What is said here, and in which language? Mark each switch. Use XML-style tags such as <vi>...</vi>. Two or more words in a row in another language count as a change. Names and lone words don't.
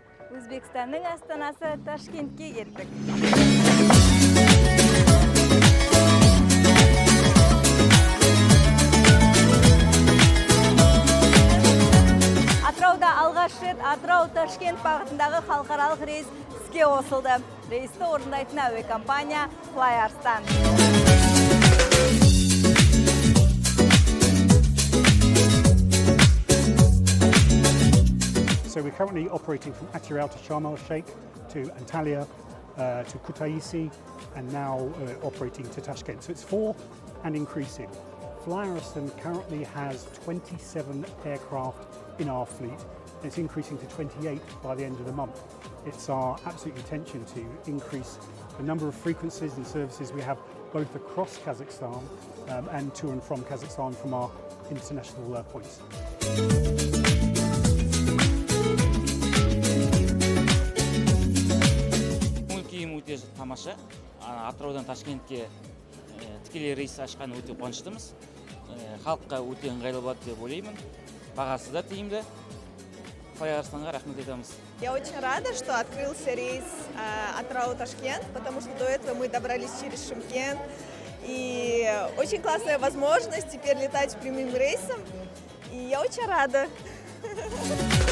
<kk>Өзбекстанның астанасы Ташкентке кеттік. Атырауда алғаш рет Атырау-Ташкент бағытындағы халықаралық рейс іске қосылды. Рейсті орындайтын әуе компания Fly Arystan.</kk> <en>So we're currently operating from Atyraudan Şarm-elь-Şeyh to Antalya, to Kutaisi, and now operating to Tashkent. So it's 4 and increasing. Fly Arystan currently has 27 aircraft in our fleet. And it's increasing to 28 by the end of the month. It's our absolute intention to increase the number of frequencies and services we have both across Kazakhstan and to and from Kazakhstan from our international points.</en> <kk>Өте тамаша. Атыраудан Ташкентке тікелей рейс ашқан өте қуаныштымыз. Халыққа өте ыңғайлы болады деп ойлаймын. Бағасы да тиімді. Fly Arystanға рахмет айтамыз.</kk> <ru>Я очень рада, что открылся рейс Атырау-Ташкент, потому что до этого мы добрались через Шымкент. И очень классная возможность теперь летать прямым рейсом. И я очень рада.</ru>